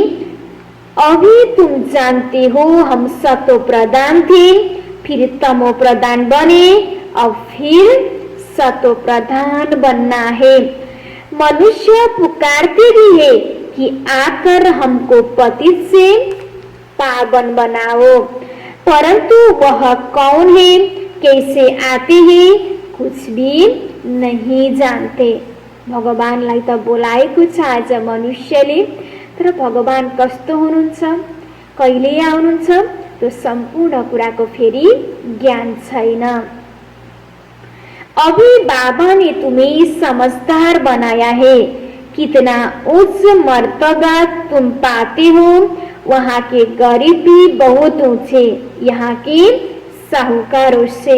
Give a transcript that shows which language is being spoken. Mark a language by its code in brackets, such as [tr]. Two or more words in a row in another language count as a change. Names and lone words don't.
[hi] अभी तुम जानते हो हम सतो प्रधान थे, फिर तमो प्रधान बने, अब फिर सतो प्रधान बनना है। मनुष्य पुकारते भी है कि आकर हमको पतित से पावन बनाओ, परंतु वह कौन है, कैसे आते हैं, कुछ भी नहीं जानते। [ne] भगवानलाई त बोलाएको छ आज मनुष्यले, तर भगवान कस्तो हुनुहुन्छ, कहिले आउनुहुन्छ, त्यो सम्पूर्ण कुराको फेरि ज्ञान छैन। [hi] अभी बाबा ने तुम्हें समझदार बनाया है कितना उच्च मर्तबा तुम पाते हो, वहाँ के गरीब भी बहुत ऊंचे यहाँ के साहूकारों से।